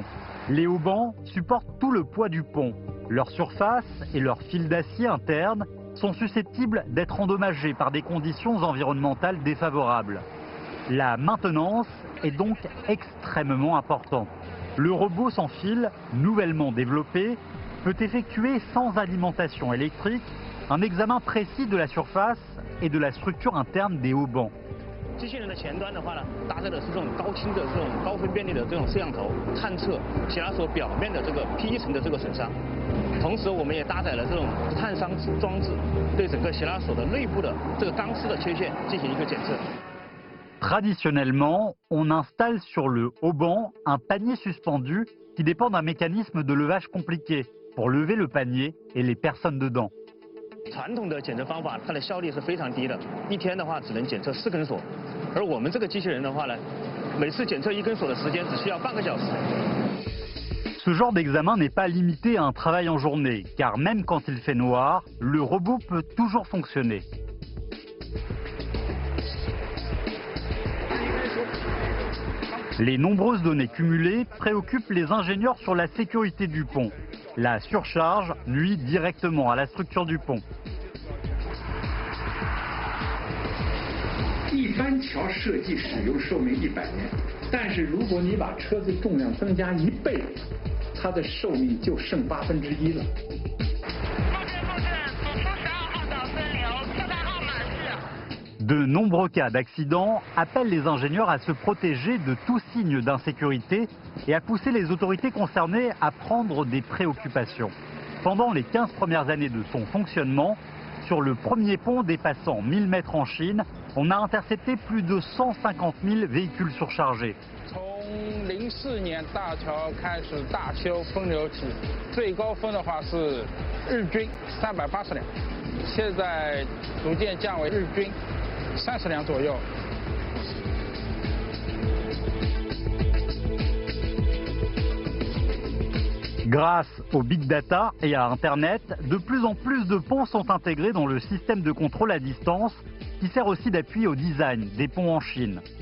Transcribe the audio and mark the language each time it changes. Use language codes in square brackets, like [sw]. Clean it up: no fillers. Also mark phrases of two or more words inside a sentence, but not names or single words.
[fr] Les haubans supportent tout le poids du pont. Leur surface et leurs fils d'acier internes sont susceptibles d'être endommagés par des conditions environnementales défavorables. La maintenance est donc extrêmement importante. Le robot sans fil, nouvellement développé, peut effectuer sans alimentation électrique un examen précis de la surface et de la structure interne des haubans. [zh] 机器人的前端的话呢，搭载的是这种高清的这种高分辨率的这种摄像头，探测斜拉索表面的这个P层的这个损伤。同时，我们也搭载了这种探伤装置，对整个斜拉索的内部的这个钢丝的缺陷进行一个检测。 [fr] Traditionnellement, on installe sur le haubans un panier suspendu qui dépend d'un mécanisme de levage compliqué pour lever le panier et les personnes dedans. [zh] 传统的检测方法，它的效率是非常低的，一天的话只能检测4根锁，而我们这个机器人的话呢，每次检测1根锁的时间只需要半个小时。 [fr] Ce genre d'examen n'est pas limité à un travail en journée, car même quand il fait noir, le robot peut toujours fonctionner. Les nombreuses données cumulées préoccupent les ingénieurs sur la sécurité du pont. La surcharge nuit directement à la structure du pont. [zh] 一般桥设计使用寿命100年，但是如果你把车子重量增加1倍，它的寿命就剩1/8了。 [fr] De nombreux cas d'accidents appellent les ingénieurs à se protéger de tout signe d'insécurité et à pousser les autorités concernées à prendre des préoccupations. Pendant les 15 premières années de son fonctionnement, sur le premier pont dépassant 1000 mètres en Chine, on a intercepté plus de 150 000 véhicules surchargés. [zh] 从04年大桥开始大修分流起，最高峰的话是日均380辆，现在逐渐降为日均30辆左右。 [fr] Grâce au big data et à Internet, de plus en plus de ponts sont intégrés dans le système de contrôle à distance qui sert aussi d'appui au design des ponts en Chine.